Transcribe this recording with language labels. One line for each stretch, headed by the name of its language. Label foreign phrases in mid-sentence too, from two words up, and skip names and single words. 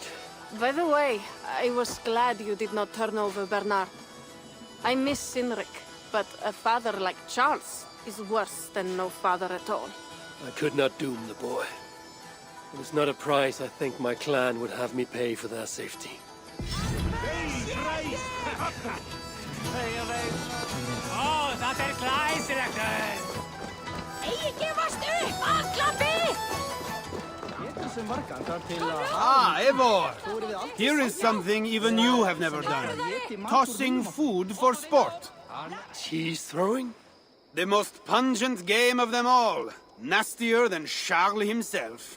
English: By the way, I was glad you did not turn over Bernard. I miss Cynric, but a father like Charles is worse than no father at all. I could not doom the boy. It is not a price I think my clan would have me pay for their safety.
Icelandic: Það glæsilegt! Eigi gefast upp, Aklappi!
English: Ah, Eivor! Here is something even you have never done. Tossing food for sport. Cheese throwing? The most pungent game of them all. Nastier than Charles himself.